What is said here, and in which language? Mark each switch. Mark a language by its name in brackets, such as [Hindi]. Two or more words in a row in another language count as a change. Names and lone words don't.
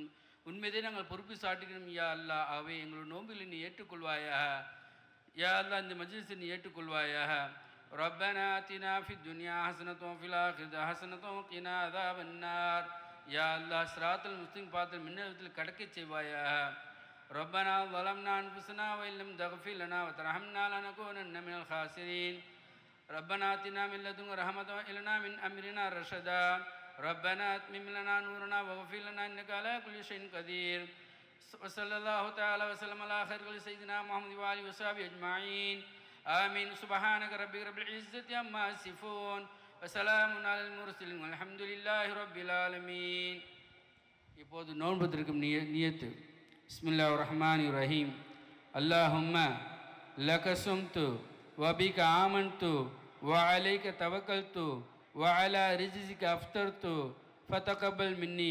[Tamil] உண்மையிலேயே நாங்கள் பொறுப்பு சாட்டுகிறோம் யா அல்லாஹ். ஆகவே எங்களோட நோம்பில் நீ ஏற்றுக்கொள்வாயாக. யா அல்லாஹ், இந்த மஜ்லிஸை நீ ஏற்றுக்கொள்வாயாக. [Arabic] ربنا آتنا في الدنيا حسنة وفي الآخرة حسنة وقنا عذاب النار. [Tamil] யா அல்லாஹ், [Arabic] الصراط المستقيم [Tamil] பாதத்தில் மின்னலத்தில் கடக்கச் செய்வாயாக. [Arabic] ربنا ظلمنا أنفسنا وإن لم تغفر لنا وترحمنا لنكونن من الخاسرين. ربنا آتنا من لدنك رحمة وهب لنا من أمرنا رشدا. ربنا أتمم لنا نورنا واغفر لنا إنك على كل شيء قدير. وصلى الله تعالى وسلم على خير سيدنا محمد وآله وصحبه أجمعين. آمين. سبحانك ربك رب العزة عما يصفون وسلام على المرسلين والحمد لله رب العالمين. [Tamil] இப்போது நோன்புத்திருக்கும் நியத்து. [Arabic] بسم الله الرحمن الرحيم. اللهم لك صمت وبك آمنت وعليك توكلت وعلى رزقك أفطرت فتقبل مني.